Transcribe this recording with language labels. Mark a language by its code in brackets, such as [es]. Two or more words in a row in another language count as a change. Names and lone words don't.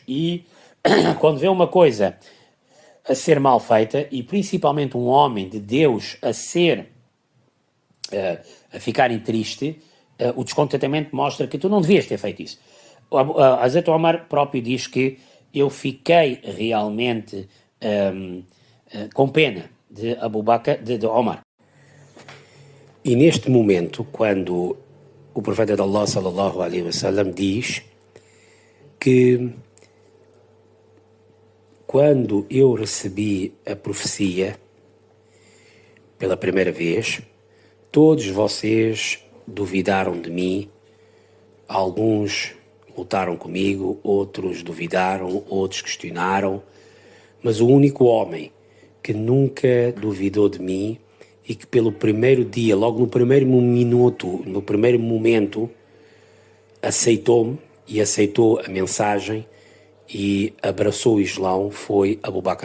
[pt] E quando vê uma coisa a ser mal feita, e principalmente um homem de Deus a ficarem triste, o descontentamento mostra que tu não devias ter feito isso. Hazrat Omar próprio diz que eu fiquei realmente com pena de Abu Bakr, de Omar. E neste momento, quando o profeta de Allah [ar] صلى الله عليه وسلم [pt] diz que quando eu recebi a profecia pela primeira vez, todos vocês duvidaram de mim, alguns lutaram comigo, outros duvidaram, outros questionaram, mas o único homem que nunca duvidou de mim e que pelo primeiro dia, logo no primeiro minuto, no primeiro momento, aceitou-me e aceitou a mensagem e abraçou o Islão foi Abu Bakr.